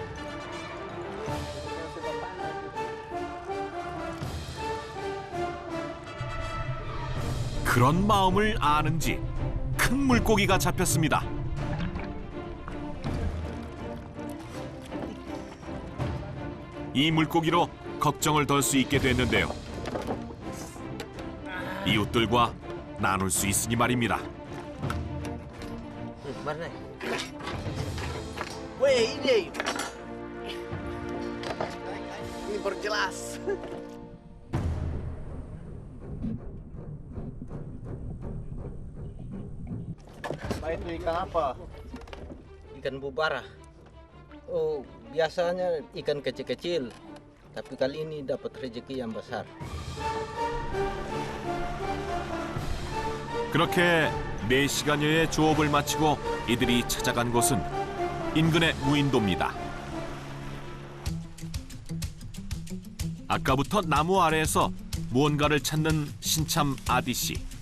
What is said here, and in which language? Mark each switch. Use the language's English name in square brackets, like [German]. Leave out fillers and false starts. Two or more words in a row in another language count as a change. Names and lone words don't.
[Korean] 그런 마음을 아는지 큰 물고기가 잡혔습니다. 이 물고기로 걱정을 덜 수 있게 됐는데요. 이웃들과 나눌 수 있으니 말입니다. [Indonesian] Mana? Weh, ini. Ini baru jelas. Itu ikan apa? Ikan bubara. Oh, biasanya ikan kecil-kecil. Tapi kali ini dapat rezeki yang besar. [Korean] 그렇게 4시간여의 조업을 마치고 이들이 찾아간 곳은 인근의 무인도입니다. 아까부터 나무 아래에서 무언가를 찾는 신참 아디 씨.